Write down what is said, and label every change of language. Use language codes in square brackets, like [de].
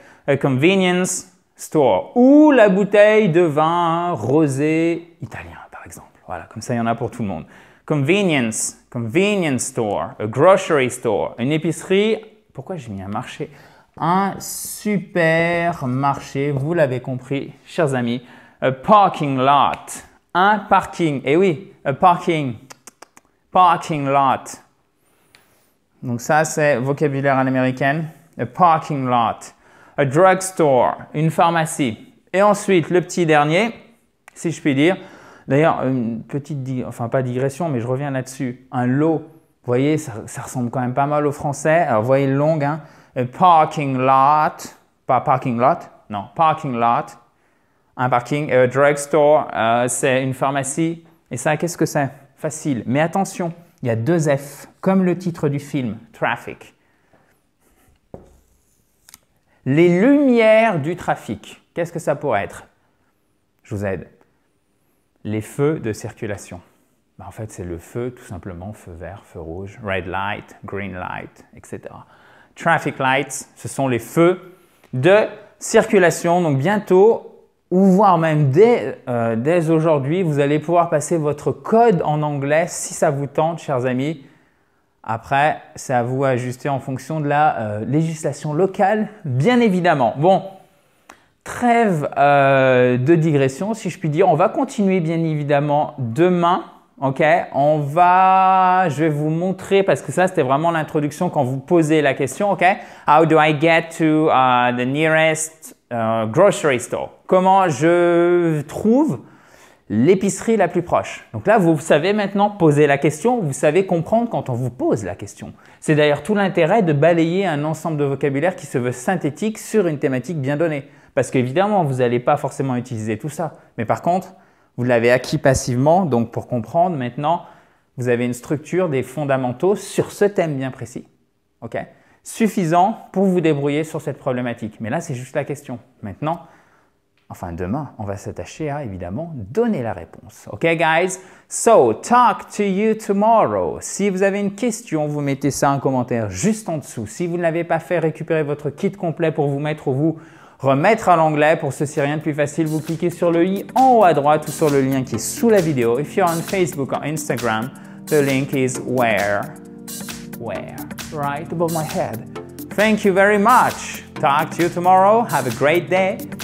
[en] A convenience store. [fr] Ou la bouteille de vin rosé italien, par exemple. Voilà, comme ça, il y en a pour tout le monde. [en] Convenience store, a grocery store, [fr] une épicerie. Pourquoi j'ai mis un marché? Un supermarché, vous l'avez compris, chers amis. [en] A parking lot, un parking. [fr] Et oui, [en] a parking lot. [fr] Donc ça, c'est vocabulaire à l'américaine. [en] A parking lot. A drugstore, [fr] une pharmacie. Et ensuite, le petit dernier, si je puis dire. D'ailleurs, une petite, enfin pas digression, mais je reviens là-dessus. Un lot, vous voyez, ça ressemble quand même pas mal au français. Alors, vous voyez le long, hein. [en] A parking lot, pas parking lot, non, parking lot. [fr] Un parking, [en] a drugstore, [fr] c'est une pharmacie. Et ça, qu'est-ce que c'est? Facile. Mais attention, il y a deux F, comme le titre du film, Traffic. Les lumières du trafic, qu'est-ce que ça pourrait être? Je vous aide. Les feux de circulation. Ben, en fait, c'est le feu, tout simplement, feu vert, feu rouge, [en] red light, green light, [fr] etc. [en] Traffic lights, [fr] ce sont les feux de circulation. Donc bientôt, ou voire même dès aujourd'hui, vous allez pouvoir passer votre code en anglais si ça vous tente, chers amis. Après, c'est à vous d'ajuster en fonction de la législation locale, bien évidemment. Bon, trêve de digression, si je puis dire. On va continuer, bien évidemment, demain. Ok, je vais vous montrer, parce que ça, c'était vraiment l'introduction quand vous posez la question. [en] Ok, how do I get to the nearest grocery store? [fr] Comment je trouve l'épicerie la plus proche? Donc là, vous savez maintenant poser la question, vous savez comprendre quand on vous pose la question. C'est d'ailleurs tout l'intérêt de balayer un ensemble de vocabulaire qui se veut synthétique sur une thématique bien donnée. Parce qu'évidemment, vous n'allez pas forcément utiliser tout ça. Mais par contre, vous l'avez acquis passivement. Donc pour comprendre, maintenant, vous avez une structure, des fondamentaux sur ce thème bien précis. Ok, suffisant pour vous débrouiller sur cette problématique. Mais là, c'est juste la question. Maintenant, enfin, demain, on va s'attacher à, évidemment, donner la réponse. [en] OK, guys? So, talk to you tomorrow. [fr] Si vous avez une question, vous mettez ça en commentaire juste en dessous. Si vous ne l'avez pas fait, récupérez votre kit complet pour vous mettre ou vous remettre à l'anglais. Pour ceci, rien de plus facile, vous cliquez sur le i en haut à droite ou sur le lien qui est sous la vidéo. [en] If you're on Facebook or Instagram, the link is where? Right above my head. Thank you very much. Talk to you tomorrow. Have a great day.